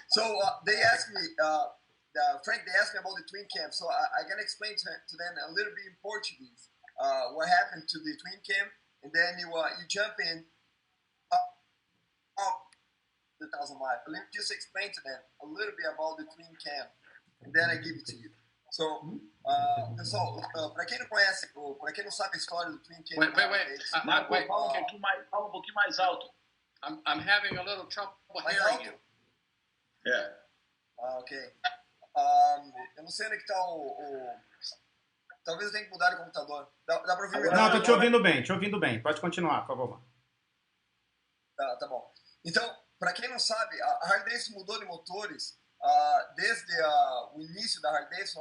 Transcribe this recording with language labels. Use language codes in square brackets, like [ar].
[en] So they asked me, Frank, they asked me about the twin cam. So I can explain to them a little bit in Portuguese what happened to the twin cam, and then you jump in. The 1,000 miles. Let me just explain to them a little bit about the twin cam, and then I give it to you. [pt] So, pessoal, para quem não conhece, ou para quem não sabe a história do twin cam, Fala um pouquinho mais alto. [en] I'm having a little trouble hearing you. Yeah. Okay. [pt] Eu não sei onde é que tá Talvez eu tenha que mudar de computador. Dá pra ouvir melhor? Não, tô te ouvindo bem. Pode continuar, por favor. Tá bom. Então, para quem não sabe, a Harley Davidson mudou de motores desde o início da Harley Davidson.